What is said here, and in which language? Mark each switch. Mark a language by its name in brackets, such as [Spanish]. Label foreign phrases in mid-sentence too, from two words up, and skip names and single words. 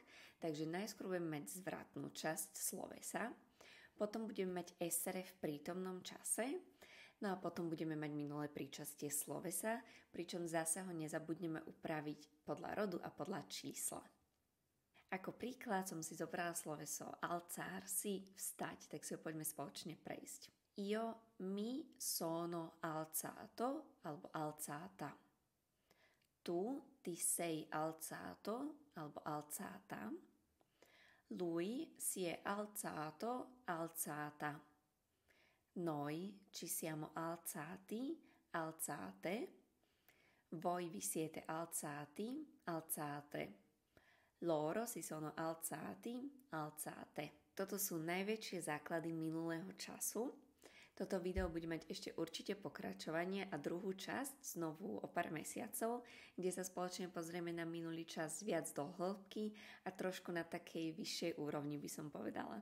[Slovak] Takže najskôr budeme mať zvratnú časť slovesa, potom budeme mať essere v prítomnom čase, no a potom budeme mať minulé príčastie slovesa, pričom zasa ho nezabudneme upraviť podľa rodu a podľa čísla. Ako príklad som si zobrala sloveso alzarsi, vstať, tak si ho poďme spoločne prejsť. [Italian] Io mi sono alzato alebo alzata. Tu ti sei alzato alebo alzata. Lui si è alzato, alzata. Noi ci siamo alzati, alzate. Voi vi siete alzati, alzate. Loro si sono alzati, alzate. [Slovak] Toto sú najväčšie základy minulého času. Toto video bude mať ešte určite pokračovanie a druhú časť znovu o pár mesiacov, kde sa spoločne pozrieme na minulý čas viac do hĺbky a trošku na takej vyššej úrovni by som povedala.